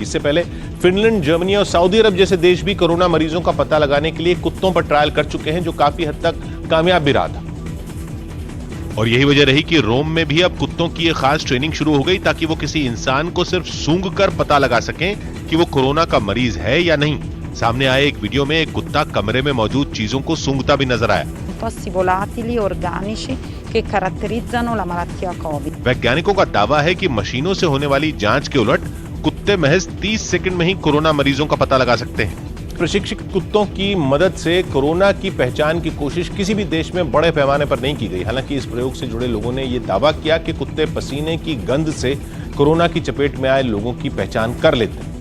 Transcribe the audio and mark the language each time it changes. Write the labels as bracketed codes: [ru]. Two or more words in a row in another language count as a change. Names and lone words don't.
[hi] इससे पहले फिनलैंड, जर्मनी और सऊदी अरब जैसे देश भी कोरोना मरीजों का पता लगाने के लिए कुत्तों पर ट्रायल कर चुके हैं, जो काफी हद तक कामयाब भी रहा था। और यही वजह रही कि रोम में भी अब कुत्तों की ये खास ट्रेनिंग शुरू हो गई, ताकि वो किसी इंसान को सिर्फ सूंघ कर पता लगा सकें कि वो कोरोना का मरीज है या नहीं। सामने आए एक वीडियो में एक कुत्ता कमरे में मौजूद चीजों को सूंघता भी नजर आया। [it] Tossi volatili organici che caratterizzano la malattia Covid। [hi] वैज्ञानिकों का दावा है कि मशीनों से होने वाली जांच के उलट कुत्ते महज 30 सेकंड में ही कोरोना मरीजों का पता लगा सकते हैं। प्रशिक्षित कुत्तों की मदद से कोरोना की पहचान की कोशिश किसी भी देश में बड़े पैमाने पर नहीं की गई। हालांकि इस प्रयोग से जुड़े लोगों ने यह दावा किया कि कुत्ते पसीने की गंध से कोरोना की चपेट में आए लोगों की पहचान कर लेते हैं।